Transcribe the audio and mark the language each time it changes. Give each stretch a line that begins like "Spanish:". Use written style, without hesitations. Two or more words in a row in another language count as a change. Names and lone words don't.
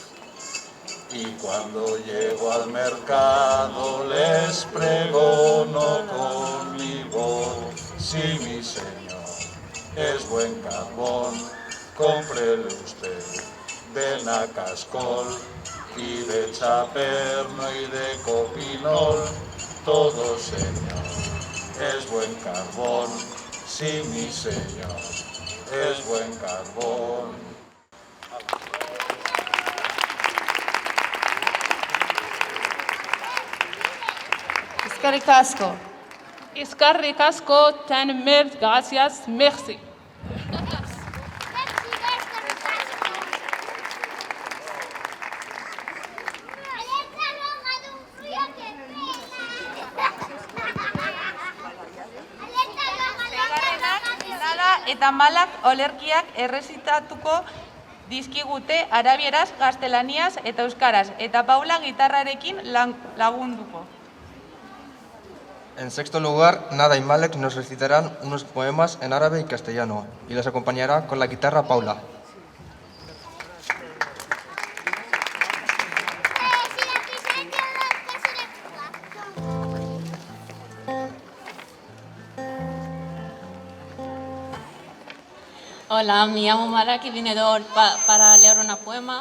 Spanish: Y cuando llego al mercado les pregono con mi voz: si mi señor es buen carbón, cómprele usted de Nacascol y de Chaperno y de Copinol, todo señor es buen carbón, si mi señor es buen carbón.
Basque: Eskerrik asko. Eskerrik asko,
Kabyle: tan mert, gracias, merci.
Basque: Eta malak olerkiak errezitatuko dizkigute arabieraz, gaztelaniaz eta euskaraz, eta Paula gitarrarekin lagunduko.
Spanish: En sexto lugar, Nada y Malek nos recitarán unos poemas en árabe y castellano, y les acompañará con la guitarra Paula. Hola, me llamo Malak y vine para leer un poema.